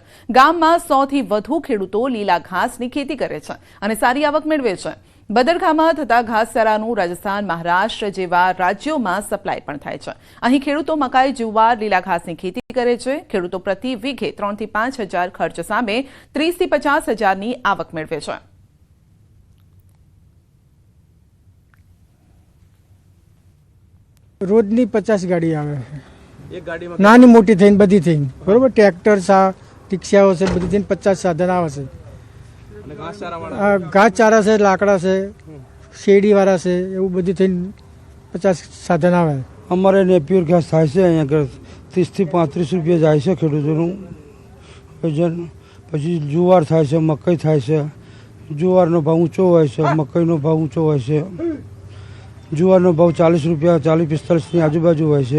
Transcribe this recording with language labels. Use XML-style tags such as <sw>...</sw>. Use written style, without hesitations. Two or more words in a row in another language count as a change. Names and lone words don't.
<gu>ગામમાં 100 થી વધુ ખેડૂતો લીલા ઘાસની ખેતી કરે છે અને સારી આવક મેળવે છે। બદરખામાં થતા ઘાસચારાનું રાજસ્થાન, મહારાષ્ટ્ર જેવા રાજ્યોમાં સપ્લાય પણ થાય છે। અહીં ખેડૂતો મકાઈ, જુવાર, લીલા ઘાસની ખેતી કરે છે। ખેડૂતો પ્રતિ વીઘે 3 થી 5 હજાર ખર્ચ સામે 30 થી 50 હજારની આવક મેળવે છે। રોજની 50 ગાડી આવે એક ગાડીમાં નાની મોટી થઈન બધી થઈન બરોબર ટ્રેક્ટર સા રિક્શાઓ સે બધી થઈન 50 સાધન આવે છે અને ઘાસ ચારા સે લાકડા સે શેડી વાળા સે એવું બધી થઈને 50 સાધન આવે। અમારે નેપિયર ઘાસ થાય છે અહીંયા આગળ 30 થી 35 રૂપિયા જાય છે ખેડૂતોનું વજન। પછી જુવાર થાય છે, મકાઈ થાય છે। જુવારનો ભાવ ઊંચો હોય છે, મકાઈનો ભાવ ઊંચો હોય છે। જુવારનો ભાવ 40 રૂપિયા 40-45ની આજુબાજુ હોય છે।</gu>